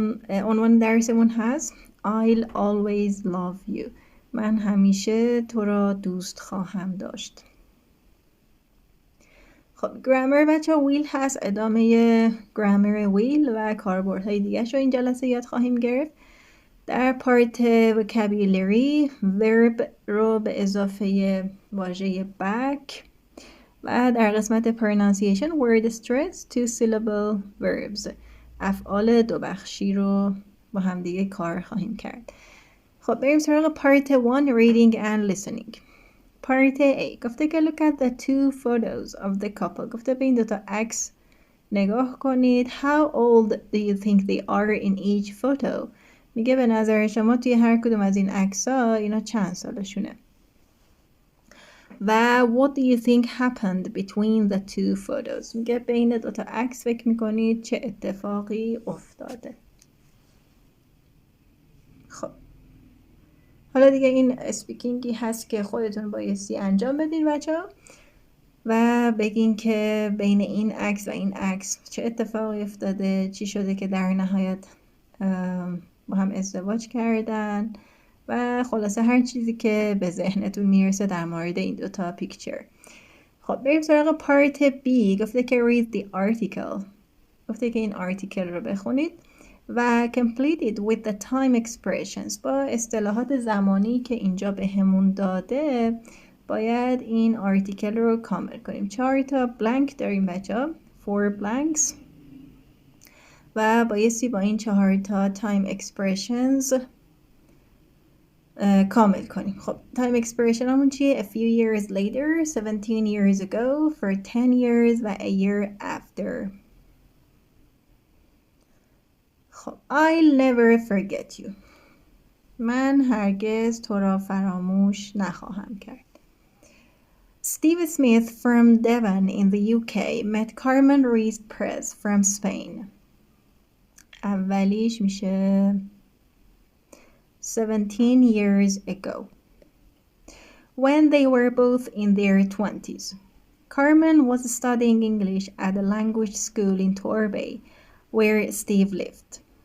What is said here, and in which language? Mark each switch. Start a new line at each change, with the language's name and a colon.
Persian: عنوان درسمون هست
English: I'll always love you.
Persian: من همیشه تو را دوست خواهم داشت. خب گرامر بچه ویل هست، ادامه گرامر ویل و کاربردهای دیگه رو این جلسه یاد خواهیم گرفت. در پارت vocabulary verb رو به اضافه واژه back و در قسمت pronunciation
English: word stress two syllable verbs
Persian: افعال دو بخشی رو با هم دیگه کار خواهیم کرد. خب بریم سراغ پارت 1
English: reading and listening. Part A
Persian: گفته که
English: look at the two photos of the couple.
Persian: گفته به این دوتا عکس نگاه کنید.
English: How old do you think they are in each photo?
Persian: میگه به نظر شما توی هر کدوم از این عکس‌ها اینا چند سالشونه؟ و
English: what do you think happened between the two photos?
Persian: میگه بین دوتا عکس فکر میکنید چه اتفاقی افتاده؟ خب حالا دیگه این اسپیکینگی هست که خودتون بایستی انجام بدین بچه‌ها و بگین که بین این عکس و این عکس چه اتفاقی افتاده، چی شده که در نهایت با هم ازدواج کردن و خلاصه هر چیزی که به ذهنتون میرسه در مورد این دوتا پیکچر. خب بریم سراغ پارت B. گفته که
English: read the article.
Persian: گفته که این آرتیکل رو بخونید و
English: complete it with the time expressions.
Persian: با اصطلاحات زمانی که اینجا به همون داده باید این آرتیکل رو کامل کنیم. 4 تا بلانک داریم بچه، 4 blanks و بایستی با این 4 تا time expressions کامل کنیم.
English: خب time expression
Persian: همون چیه؟
English: A few years later, 17 years ago, for 10 years و a year after. خب I'll never forget you.
Persian: من هرگز تو را فراموش نخواهم کرد.
English: Steve Smith from Devon in the UK met Carmen Ruiz-Perez from Spain.
Persian: اولیش میشه
English: 17 years ago. When they were both in their 20s. Carmen was studying English at a language school in Torbay, where Steve lived.